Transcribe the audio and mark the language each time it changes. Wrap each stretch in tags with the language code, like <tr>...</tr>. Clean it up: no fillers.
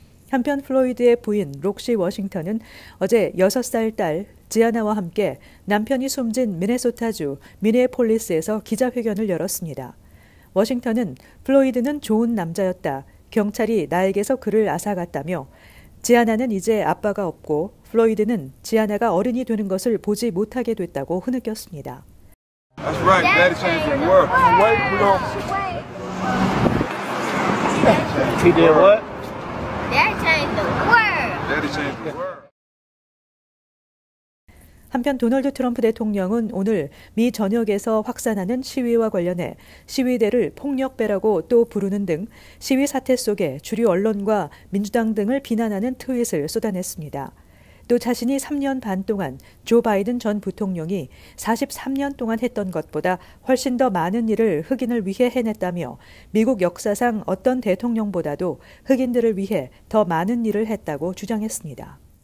<ko>한편 플로이드의 부인 록시 워싱턴은 어제 6살 딸 지아나와 함께 남편이 숨진 미네소타주 미네폴리스에서 기자회견을 열었습니다. 워싱턴은 플로이드는 좋은 남자였다. 경찰이 나에게서 그를 앗아갔다며 지아나는 이제 아빠가 없고 플로이드는 지아나가 어른이 되는 것을 보지 못하게 됐다고 흐느꼈습니다.</ko> <en>That's right. Daddy changed the world. Wait, we don't. He did what? That changed the world. Daddy changed the world.</en> <ko>한편 도널드 트럼프 대통령은 오늘 미 전역에서 확산하는 시위와 관련해 시위대를 폭력배라고 또 부르는 등 시위 사태 속에 주류 언론과 민주당 등을 비난하는 트윗을 쏟아냈습니다. 또 자신이 3년 반 동안 조 바이든 전 부통령이 43년 동안 했던 것보다 훨씬 더 많은 일을 흑인을 위해 해냈다며 미국 역사상 어떤 대통령보다도 흑인들을 위해 더 많은 일을 했다고 주장했습니다.</ko>